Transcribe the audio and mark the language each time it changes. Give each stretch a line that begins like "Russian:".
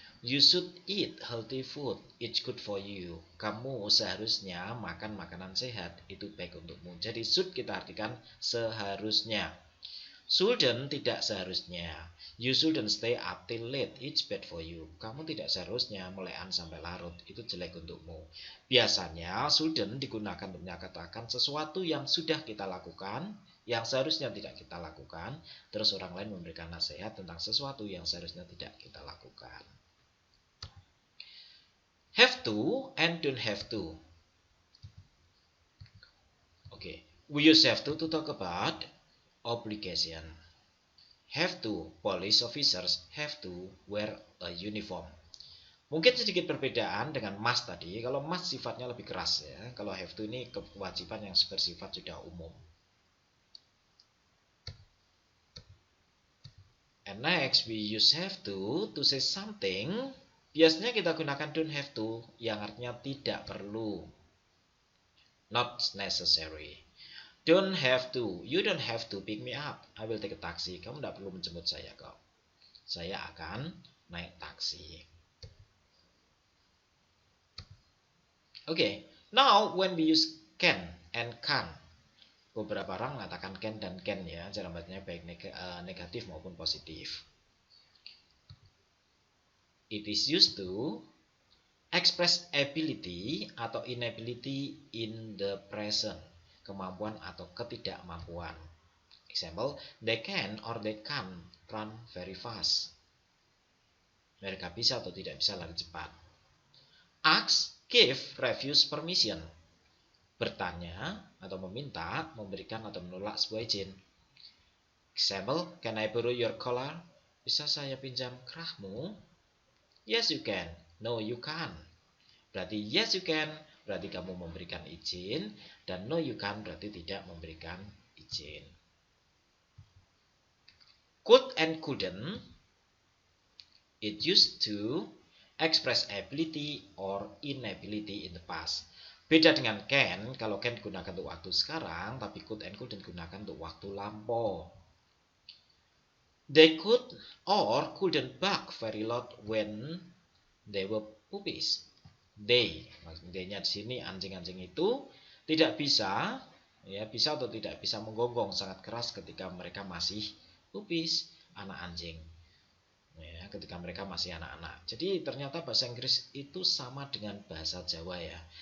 English: You should eat healthy food. It's good for you.
Indonesian: Kamu seharusnya makan makanan sehat. Itu baik untukmu. Jadi should kita artikan seharusnya. Shouldn't tidak seharusnya.
English: You shouldn't stay up till late. It's bad for you.
Indonesian: Kamu tidak seharusnya melekan sampai larut. Itu jelek untukmu. Biasanya shouldn't digunakan untuk menyatakan sesuatu yang sudah kita lakukan, yang seharusnya tidak kita lakukan. Terus orang lain memberikan nasihat tentang sesuatu yang seharusnya tidak kita lakukan.
English: Have to and don't have to. Okay, we use have to talk about obligation. Have to, police officers have to wear a uniform.
Indonesian: Mungkin sedikit perbedaan dengan must tadi. Kalau must sifatnya lebih keras ya. Kalau have to ini kewajiban yang bersifat sudah umum.
English: And next we use have to say something.
Indonesian: Biasanya kita gunakan
English: don't have to
Indonesian: yang artinya tidak perlu.
English: Not necessary. Don't have to. You don't have to pick me up. I will take a taxi.
Indonesian: Kamu tidak perlu menjemput saya kok. Saya akan naik taksi.
English: Okay. Now when we use can and can't.
Indonesian: Beberapa orang mengatakan can dan can ya. Cara bacanya baik negatif maupun positif.
English: It is used to express ability atau inability in the present.
Indonesian: kemampuan atau ketidakmampuan.
English: Example, they can or they can't run very fast.
Indonesian: Mereka bisa atau tidak bisa lari cepat.
English: Ask, give, refuse permission.
Indonesian: Bertanya atau meminta, memberikan atau menolak sebuah izin.
English: Example, can I borrow your collar?
Indonesian: Bisa saya pinjam kerahmu?
English: Yes, you can. No, you can't.
Indonesian: Berarti yes, you can, berarti kamu memberikan izin. Dan no, you can't, berarti tidak memberikan izin.
English: Could and couldn't, it used to express ability or inability in the past.
Indonesian: Beda dengan can, kalau can digunakan untuk waktu sekarang, tapi could and couldn't digunakan untuk waktu lampau.
English: They could or couldn't bark very loud when they were puppies.
Indonesian: They-nya di sini anjing-anjing itu tidak bisa, ya bisa atau tidak bisa menggonggong sangat keras ketika mereka masih puppies, anak anjing. Ya, ketika mereka masih anak-anak. Jadi ternyata bahasa Inggris itu sama dengan bahasa Jawa ya.